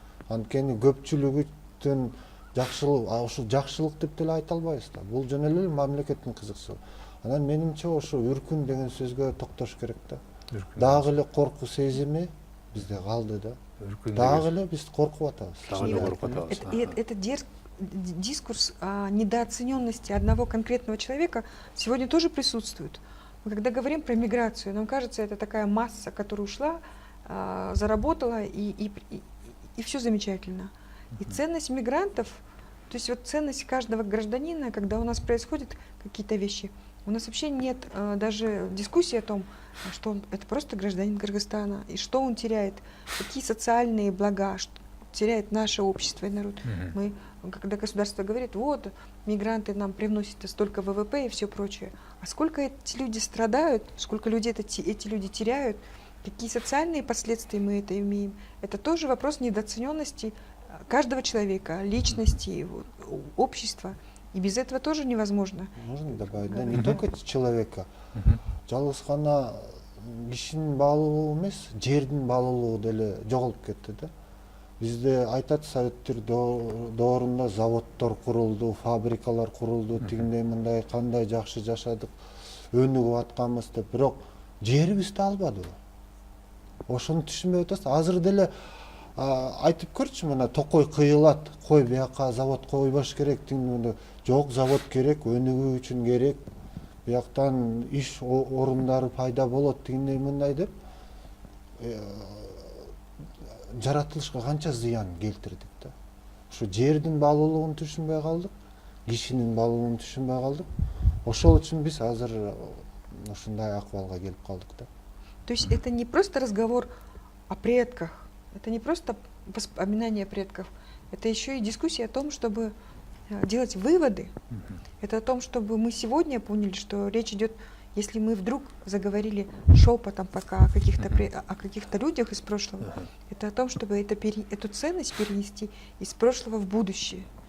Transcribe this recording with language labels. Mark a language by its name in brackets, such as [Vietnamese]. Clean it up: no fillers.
[Kyrgyz] Анткени көпчүлүгүнүн жакшылык, ошо жакшылык деп деле айта албайбыз да. Бул жөн эле мамлекеттин кызыкчылыгы. Анан менимче ошо үркүн деген сөзгө токтош керек да. Дагы эле коркуу сезими бизде калды да. Дагы эле биз коркуп атабыз. [Russian] Это дискурс недооцененности одного конкретного человека сегодня тоже присутствует. Мы когда говорим про миграцию, нам кажется, это такая масса, которая ушла, заработала, и все замечательно. И ценность мигрантов, то есть вот ценность каждого гражданина, когда у нас происходят какие-то вещи, у нас вообще нет даже дискуссии о том, что это просто гражданин Кыргызстана, и что он теряет, какие социальные блага теряет наше общество и народ. Мы, когда государство говорит, вот, мигранты нам привносят столько ВВП и все прочее, а сколько эти люди страдают, сколько людей эти люди теряют, какие социальные последствия мы это имеем, это тоже вопрос недооцененности каждого человека, личности, общества. И без этого тоже невозможно. Можно добавить, да, не только человека. [Kyrgyz] Жалгыз гана кишинин баалуулугу эмес, жердин баалуулугу деле жоголуп кетти да. Бизде айтат, советтер доорунда заводдор курулду, фабрикалар курулду, тигиндей мындай кандай жакшы жашадык, өнүгүп атканбыз деп, бирок жерибизди албадыбы. Ошону түшүнбөй атасыз. Азыр деле айтып көрчү, мына токой кыйылат, кой бияка завод койбош керек, жок, завод керек, өнүгүү үчүн керек, бияктан иш орундары пайда болот, тигиндей мындай деп жаратылышка канча зыян келтирдик да. Ошо жердин баалуулугун түшүнбөй калдык, кишинин баалуулугун түшүнбөй калдык. Ошол үчүн биз азыр ушундай акыбалга келип калдык да. [Russian] То есть это не просто разговор о предках, это не просто воспоминание предков, это еще и дискуссия о том, чтобы делать выводы. Это о том, чтобы мы сегодня поняли, что речь идет, если мы вдруг заговорили шепотом пока о каких-то людях из прошлого, это о том, чтобы эту ценность перенести из прошлого в будущее.